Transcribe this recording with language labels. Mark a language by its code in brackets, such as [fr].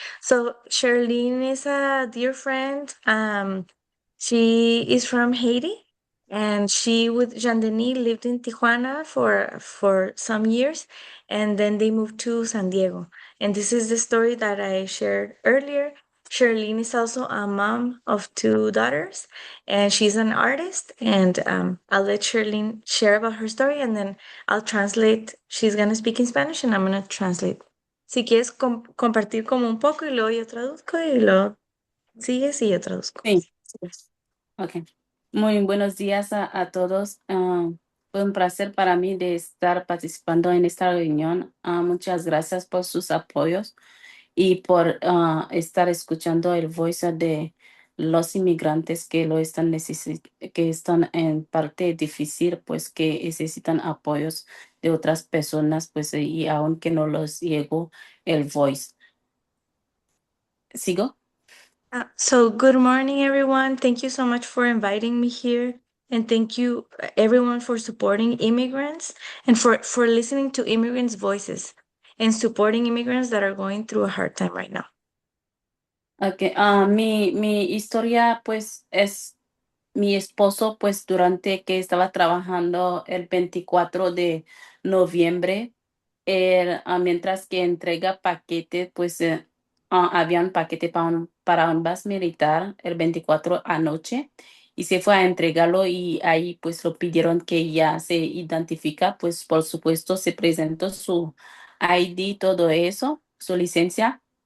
[en] So Charlene is a dear friend. She is from Haiti, and she with Jean Denis lived in Tijuana for some years, and then they moved to San Diego. And this is the story that I shared earlier. Charlene is also a mom of 2 daughters, and she's an artist. And I'll let Charlene share about her story, and then I'll translate. She's gonna speak in Spanish, and I'm gonna translate. [es] Si quieres compartir como un poco y luego yo traduzco y luego sigues y yo traduzco. Sí. Ok. Muy buenos días a todos. Fue un placer para mí de estar participando en esta reunión. Muchas gracias por sus apoyos y por estar escuchando el voice de los inmigrantes que que están en parte difícil, pues que necesitan apoyos de otras personas, pues y aunque no los llegó el voice. ¿Sigo? [en] So good morning, everyone. Thank you so much for inviting me here. And thank you, everyone, for supporting immigrants and for listening to immigrants' voices and supporting immigrants that are going through a hard time right now. Okay. [es] Mi historia, pues, es mi esposo, pues, durante que estaba trabajando el 24 de noviembre, mientras que entrega paquete, pues, había un paquete para ambas militar el 24 anoche y se fue a entregarlo y ahí, pues, lo pidieron que ya se identifica, pues, por supuesto, se presentó su ID, todo eso, su licencia.